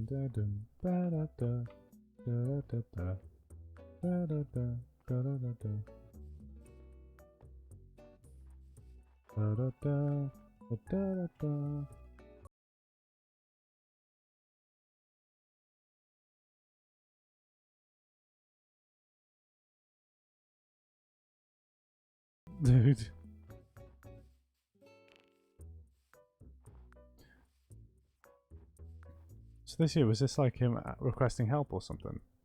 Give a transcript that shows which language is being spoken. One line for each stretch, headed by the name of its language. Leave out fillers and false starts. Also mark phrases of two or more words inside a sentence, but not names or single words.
English: dun, dun, ba, da, da, da, da, da, da, da, da, da, da, da, da. Da, da, da, da, da, da. Dude. So this here, was this like him requesting help or something?